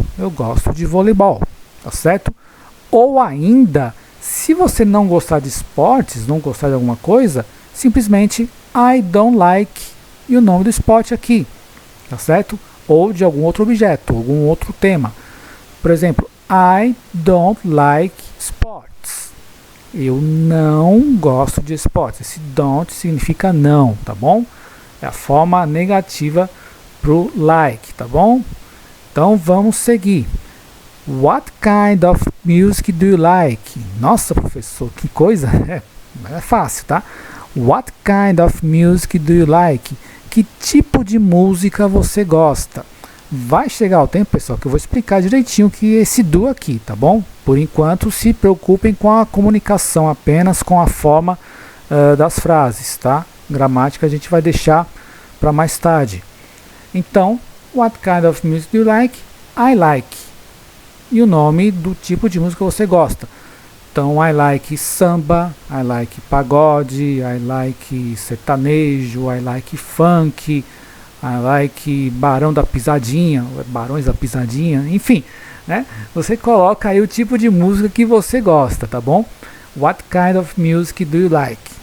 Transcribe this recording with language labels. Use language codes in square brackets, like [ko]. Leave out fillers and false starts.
[pt] Eu gosto de voleibol. Tá certo? Ou ainda, se você não gostar de esportes, não gostar de alguma coisa, simplesmente [en] I don't like [pt] e o nome do esporte aqui. Tá certo? Ou de algum outro objeto, algum outro tema. Por exemplo, [en] I don't like sports. [pt] Eu não gosto de esportes. Esse don't significa não, tá bom? É a forma negativa pro like, tá bom? Então vamos seguir. [en] What kind of music do you like? [pt] Nossa, professor, que coisa! É fácil, tá? [en] What kind of music do you like? [pt] Que tipo de música você gosta? vai chegar o tempo, pessoal, que eu vou explicar direitinho que esse do aqui, tá bom? Por enquanto, se preocupem com a comunicação, apenas com a forma das frases, tá? Gramática a gente vai deixar para mais tarde. [en] Então, what kind of music do you like? I like. [pt] E o nome do tipo de música que você gosta. [en] Então, I like samba, I like pagode, I like sertanejo, I like funk, I like Barão da Pisadinha, Barões da Pisadinha, enfim, né? [pt] Você coloca aí o tipo de música que você gosta, tá bom? [en] What kind of music do you like?